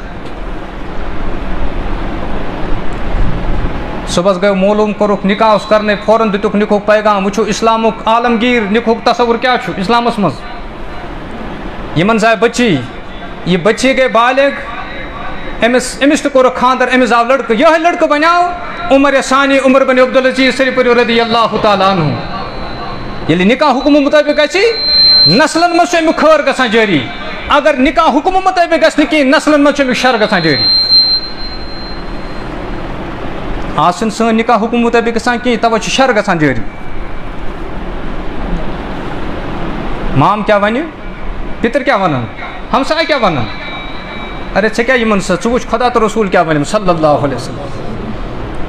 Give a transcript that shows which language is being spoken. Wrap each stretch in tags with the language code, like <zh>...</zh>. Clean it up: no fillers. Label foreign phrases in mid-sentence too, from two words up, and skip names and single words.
<ks>صُبحس گٔیو معلوٗم کوٚرُکھ نکاح اوس کرنے فوراً دِتُکھ نِکہُک پیغام وٕچھِو اسلامُک عالمگیٖر نِکہُک تصور کیٛاہ چھُ اسلامس منٛز. یِمن زاے بچی یہِ بچی گٔے بالغ أمِس تہِ کوٚرُکھ خانٛدر أمِس آو لڑکہٕ یِہوے لڑکہٕ بنیٛاو عمر ثانی عمر بن عبدالعزیز صرف</ks> <ar>رضی اللہ تعالیٰ عنہ.</ar> <ks>ییٚلہِ نکاح حُکمہٕ مُطٲبق گژھِ نسلن منٛز چھُ امیُک خٲر گژھان جٲری اگر نکاح حُکمہٕ مُطٲبق گژھِ نہٕ کِہیٖنۍ نسلن منٛز چھُ امیُک شر گژھان جٲری. آز چھُنہٕ سٲنۍ نکاح حُکمہٕ مُطٲبق گژھان کِہیٖنۍ تَوَے چھُ شر گژھان جٲری. مام کیٛاہ وَنہِ پِتٕر کیٛاہ وَنان ہمساے کیٛاہ وَنان ارے ژےٚ کیٛاہ یِمن سۭتۍ ژٕ وٕچھ خۄدا تہٕ رسوٗل کیٛاہ وَنٮ۪م</ks> <ar>صلی اللہ علیہ وسلم.</ar>